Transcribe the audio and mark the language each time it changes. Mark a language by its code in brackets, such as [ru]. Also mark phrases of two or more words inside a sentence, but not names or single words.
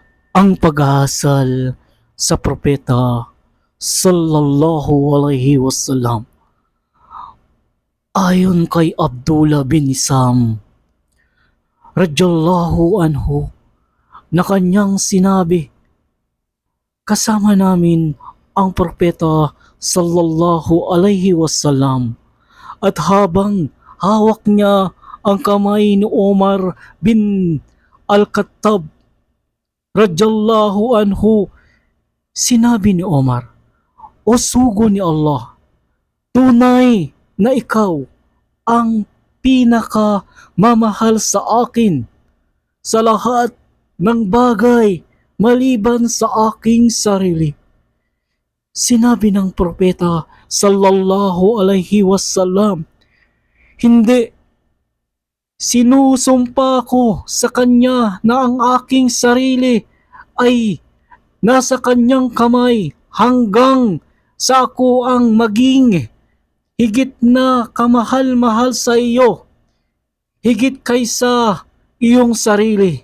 [tl] Ang paghahasal sa propeta [ar] صلى الله عليه وسلم [tl] ayon kay Abdullah bin Isam [ar] رضي الله عنه [tl] na kanyang sinabi, kasama namin ang propeta [ar] صلى الله عليه وسلم [tl] at habang hawak niya ang kamay ni Omar bin Al-Khattab [ar] رضي الله عنه, [tl] sinabi ni Omar, "O sugo ni Allah, tunay na ikaw ang pinaka mamahal sa akin sa lahat ng bagay maliban sa aking sarili." Sinabi ng propeta [ar] صلى الله عليه وسلم, [tl] "Hindi, sinusumpa ko sa kanya na ang aking sarili ay nasa kanyang kamay hanggang sa ako ang maging higit na kamahal-mahal sa iyo, higit kaysa iyong sarili."